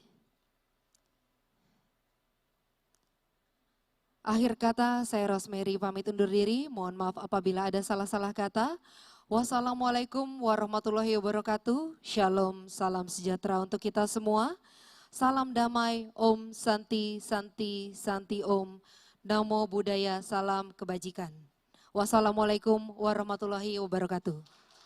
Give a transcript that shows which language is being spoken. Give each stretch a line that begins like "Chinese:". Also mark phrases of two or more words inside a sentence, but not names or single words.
Indonesian: Akhir kata, saya Rosemary pamit undur diri. Mohon maaf apabila ada salah-salah kata.
Arabic: Wassalamualaikum warahmatullahi wabarakatuh.
Indonesian: Shalom, salam sejahtera untuk kita semua. Salam damai,
Sanskrit: Om Santi, Santi, Santi Om.
Pali: Namo Buddhaya,
Indonesian: salam kebajikan.
Arabic: Wassalamualaikum warahmatullahi wabarakatuh.